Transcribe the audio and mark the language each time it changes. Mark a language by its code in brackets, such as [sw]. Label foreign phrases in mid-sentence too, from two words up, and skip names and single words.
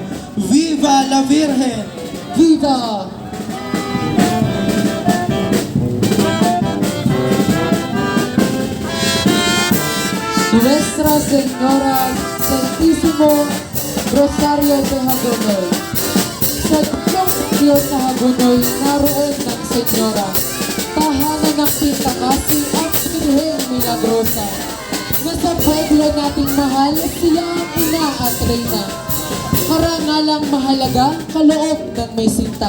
[es] Viva la Virgen! Viva! Nuestra Señora Santísimo Rosario de Hagonoy. [tl] Sa Diyos sa Hagonoy, naroon ng Senyora, tahanan ng Pintakasi at Birheng Milagrosa. Na sa pueblo nating mahal, siya ang ina at reyna. Karangalang mahalaga, kaloob ng may sinta.